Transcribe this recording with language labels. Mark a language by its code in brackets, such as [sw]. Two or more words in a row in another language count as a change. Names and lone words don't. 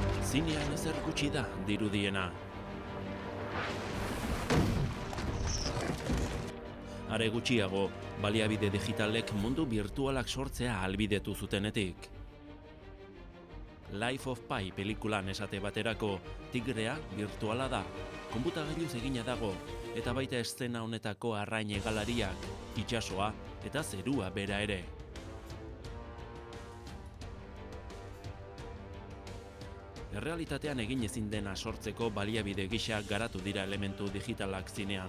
[eu] Zinean ezer gutxi da dirudiena. Are gutxiago, baliabide digitalek mundu virtualak sortzea ahalbidetu zutenetik. Life of Pi pelikulan esate baterako, tigrea virtuala da, konputagailuz egina dago, eta baita eszena honetako arrain hegalariak, itsasoa eta zerua bera ere. Errealitatean egin ezin dena sortzeko baliabide gisa garatu dira elementu digitalak zinean.